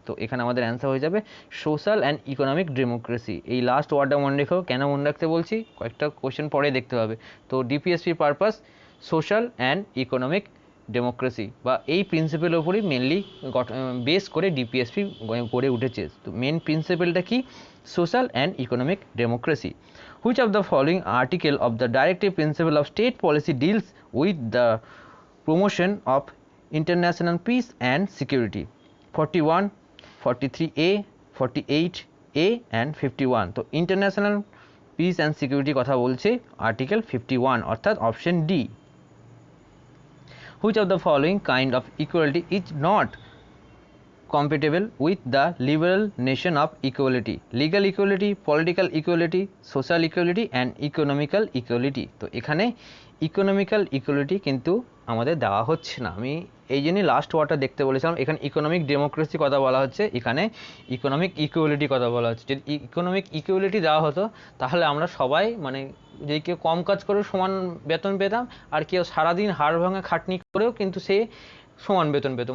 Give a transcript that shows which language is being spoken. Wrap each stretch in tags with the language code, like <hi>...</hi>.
<bn>তো এখানে আমাদের অ্যান্সার হয়ে যাবে সোশ্যাল অ্যান্ড ইকোনমিক ডেমোক্রেসি। এই লাস্ট ওয়ার্ডটা মনে রেখো, কেন মনে রাখতে বলছি কয়েকটা কোশ্চেন পরে দেখতে হবে। তো ডিপিএসপির purpose social and economic democracy, বা এই প্রিন্সিপালের উপরই মেনলি বেস করে ডিপিএসপি গড়ে উঠেছে। তো মেন প্রিন্সিপালটা কি? Social and economic democracy.</bn> <en>Which of the following article of the directive principle of state policy deals with the promotion of international peace and security? 41, 43A, 48A and 51.</en> <bn>তো international piece and security কথা বলছে article 51, অর্থাৎ option D.</bn> <en>Which of the following kind of equality is not compatible with the liberal nation of equality, legal equality, political equality, social equality and economical equality।</en> <bn>তো এখানে economical equality কিন্তু আমাদের দেওয়া হচ্ছে না, আমি এই জন্যই লাস্ট ওয়ার্ডটা দেখতে বলেছিলাম। এখানে ইকোনমিক ডেমোক্রেসি কথা বলা হচ্ছে, এখানে ইকোনমিক ইকুয়ালিটি কথা বলা হচ্ছে। যদি ইকোনমিক ইকুয়ালিটি দেওয়া হতো তাহলে আমরা সবাই মানে যে কেউ কম কাজ করেও সমান বেতন পেতাম, আর কেউ সারাদিন হাড় ভাঙা খাটনি করেও কিন্তু সে সমান বেতন পেত।</bn>